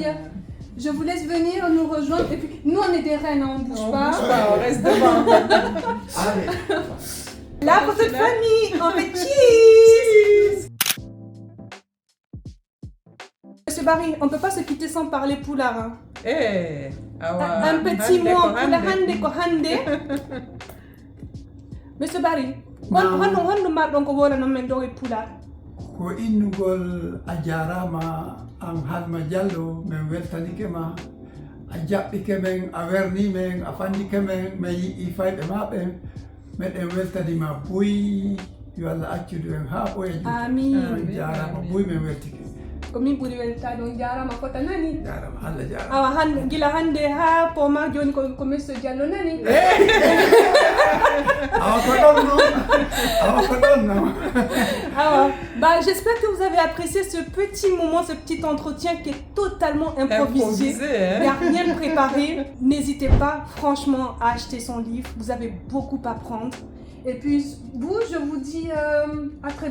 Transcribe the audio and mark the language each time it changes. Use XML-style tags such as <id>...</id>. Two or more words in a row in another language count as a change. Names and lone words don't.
<fr>Je vous laisse venir nous rejoindre. Et puis, nous, on est des reines, hein, on bouge pas. Bouge pas, on reste devant. Allez. La photo de famille, on fait cheese. Monsieur Barry, on ne peut pas se quitter sans parler poulard. Hein. Eh, Un petit mot en poulard,</fr> <ff>hande ko hande.</ff> <fr>Monsieur Barry, on marre donc voilà</fr> <ff>non men do e</ff> <fr>poulard.</fr> <ff>Ko innugol a jarama an Halma Diallo min weltanike ma a jaɓɓike men a werni men a fandike men mi yiɗi fayɓe maɓe meɗen weltanima boyi yo Allah accudu en ha ɓoya juuta Amin. jarama boyi min weltike Ko min ɓuri weltade on jarama fota nani. jarama Allah jarama Awa hande gila hande ha poma joni ko Monsieur Diallo nani. awa ko ɗon noon awa ko ɗon noon</ff> <fr>Alors, j'espère que vous avez apprécié ce petit moment, ce petit entretien qui est totalement improvisé. Il n'y a rien de préparé. N'hésitez pas, franchement, à acheter son livre. Vous avez beaucoup à prendre. Et puis, vous, je vous dis à très bientôt.</fr>